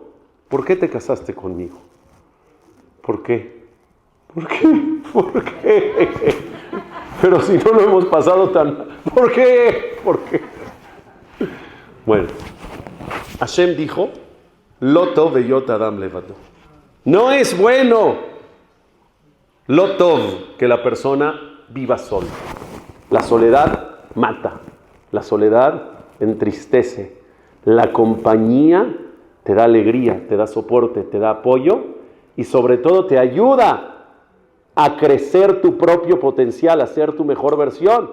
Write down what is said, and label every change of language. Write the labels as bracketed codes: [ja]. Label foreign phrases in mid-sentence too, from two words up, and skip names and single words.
[es] Roberto, ¿por qué te casaste conmigo? ¿Por qué? ¿Por qué? ¿Por qué? Pero si no lo hemos pasado tan mal, ¿por qué? ¿Por qué? Bueno, Hashem dijo, [he] לא טוב היות אדם לבדו. [es] No es bueno, [he] לא טוב, [es] que la persona viva sola. La soledad mata, la soledad entristece, la compañía te da alegría, te da soporte, te da apoyo y sobre todo te ayuda a crecer tu propio potencial, a ser tu mejor versión.